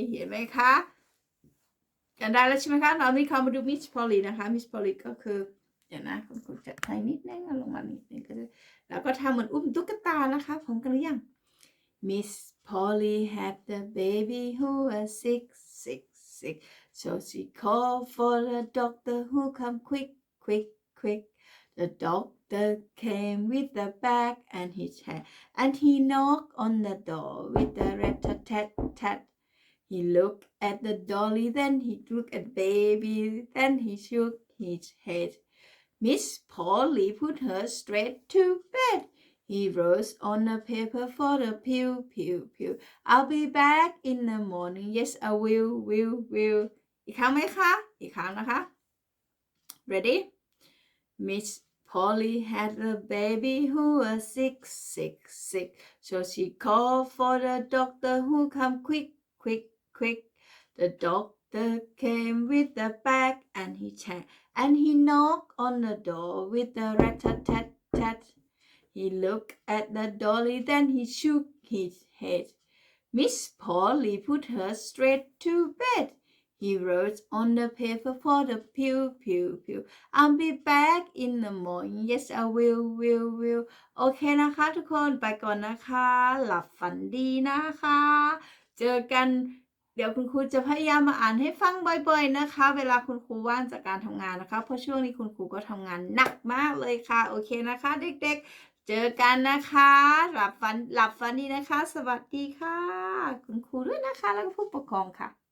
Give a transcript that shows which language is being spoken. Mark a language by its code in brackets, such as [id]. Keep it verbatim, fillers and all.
[th] เห็นไหมคะกันได้แล้วใช่ไหมคะตอนนี้เขามาดูมิสพอลลี่นะคะมิสพอลลี่ก็คือเดี๋ยวนะคุณครูจัดให้นิดนึงลงมานิดนึงก็แล้วก็ทำเหมือนอุ้มตุ๊กตานะคะพร้อมกันหรือยัง [en] Miss Polly had the baby who was sick, sick, sick. So she called for the doctor who come quick, quick, quick. The doctor came with the bag and his hat, and he knocked on the door with a rat-a-tat-tat. He looked at the dolly, then he looked at baby, then he shook his head. Miss Polly put her straight to bed. He wrote on the paper for the pill, pill, pill. I'll be back in the morning. Yes, I will, will, will. [th] อีกครั้งไหมคะอีกครั้งนะคะ Ready? [en] Miss Polly had a baby who was sick, sick, sick. So she called for the doctor who come quick, quick, quick. The doctor came with the bag and he checked, and he knocked on the door with the rat-a-tat-tat. He looked at the dolly, then he shook his head. Miss Polly put her straight to bed. He wrote on the paper for the pill, pill, pill. I'll be back in the morning. Yes, I will, will, will. [th] โอเคนะคะทุกคนไปก่อนนะคะหลับฝันดีนะคะเจอกันเดี๋ยวคุณครูจะพยายามมาอ่านให้ฟังบ่อยๆนะคะเวลาคุณครูว่างจากการทำงานนะคะเพราะช่วงนี้คุณครูก็ทำงานหนักมากเลยค่ะโอเคนะคะเด็กๆเจอกันนะคะหลับฝันหลับฝันดีนะคะสวัสดีค่ะคุณครูด้วยนะคะแล้วก็ผู้ปกครองค่ะ